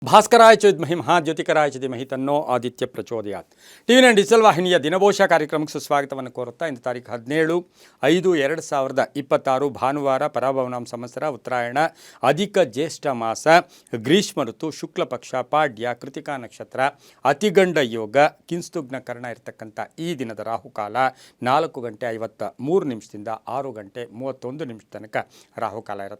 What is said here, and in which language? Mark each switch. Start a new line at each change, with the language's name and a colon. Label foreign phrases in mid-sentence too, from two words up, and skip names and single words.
Sanskrit: ಭಾಸ್ಕರಾಯ ಚ ವಿದ್ಮಹಿ ಮಹಾಜ್ಯೋತಿಕರಾಯ ಚ ಧೀಮಹಿ ತನ್ನೋ ಆದಿತ್ಯ ಪ್ರಚೋದಯಾತ್.
Kannada: ಟಿವಿ ನೈನ್ ಡಿಜಿಟಲ್ ವಾಹಿನಿಯ ದಿನಭೋಷ ಕಾರ್ಯಕ್ರಮಕ್ಕೆ ಸುಸ್ವಾಗತವನ್ನು ಕೋರುತ್ತಾ ಇಂದು ತಾರೀಕು 17/5/2026 ಭಾನುವಾರ ಪರಾಭವನಾಮ ಸಂವತ್ಸರ ಉತ್ತರಾಯಣ ಅಧಿಕ ಜ್ಯೇಷ್ಠ ಮಾಸ ಗ್ರೀಷ್ಮ ಋತು ಶುಕ್ಲ ಪಕ್ಷ ಪಾಡ್ಯ ಕೃತಿಕಾ ನಕ್ಷತ್ರ ಅತಿಗಂಡ ಯೋಗ ಕಿಂಸ್ತುಗ್ನ ಕರ್ಣ ಇರತಕ್ಕಂಥ ಈ ದಿನದ ರಾಹುಕಾಲ 4:53 ನಿಮಿಷದಿಂದ 6:31 ತನಕ ರಾಹುಕಾಲ ಇರುತ್ತೆ.